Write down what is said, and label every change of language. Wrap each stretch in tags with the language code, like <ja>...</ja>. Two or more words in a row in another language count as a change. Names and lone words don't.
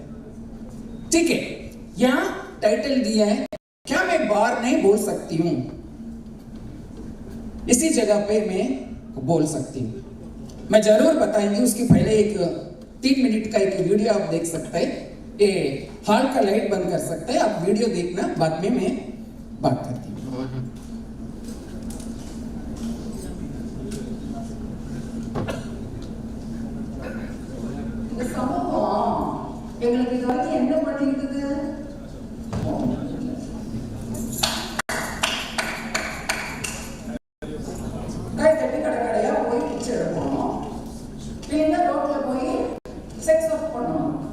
<hi>ठीक है, यहाँ टाइटल दिया है, क्या मैं बार नहीं बोल सकती हूँ? इसी जगह पे मैं बोल सकती हूँ, मैं जरूर बताएंगी। उसके पहले एक 3 मिनट का एक वीडियो आप देख सकते हैं। ये हॉल का लाइट बंद कर सकते हैं, आप वीडियो देखना, बाद में मैं बात करती हूँ।</hi> <ta>எங்களுக்கு இது வரைக்கும் என்ன பண்ணிக்கிட்டது? கை தட்டி கடைக்கடையா போய் பிச்சை எடுக்கணும், இல்லைன்னா ரோட்ல போய்</ta> <en>sex work</en> <ta>பண்ணணும்.</ta>